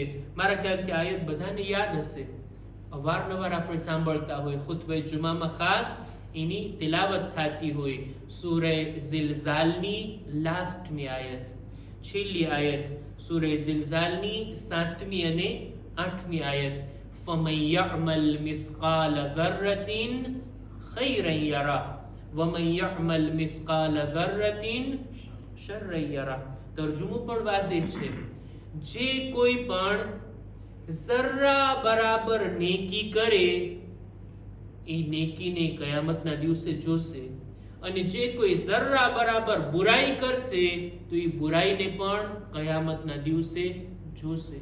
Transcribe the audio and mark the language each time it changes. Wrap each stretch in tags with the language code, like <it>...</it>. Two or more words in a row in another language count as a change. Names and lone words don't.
<gu>મારા ખ્યાલથી આયત બધાને યાદ હશે, અવારનવાર આપણે સાંભળતા હોય, ખુતબે જુમામાં ખાસ એની તિલાવત થતી હોય. સૂરે ઝિલઝાલની લાસ્ટમી આયત, છેલ્લી આયત, સૂરે ઝિલઝાલની 7મી અને 8મી આયત.</gu> <ar>فَمَنْ يَعْمَلْ مِثْقَالَ ذَرَّةٍ خَيْرًا يَرَهُ وَمَنْ يَعْمَلْ مِثْقَالَ ذَرَّةٍ شَرًّا يَرَهُ.</ar> <gu>તર્જુમો પણ વાઝેહ છે. જે કોઈ પણ ઝર્રા બરાબર નેકી કરે એ નેકીને કયામતના દિવસે જોશે, અને જે કોઈ ઝર્રા બરાબર બુરાઈ કરશે તો એ બુરાઈને પણ કયામતના દિવસે જોશે.</gu>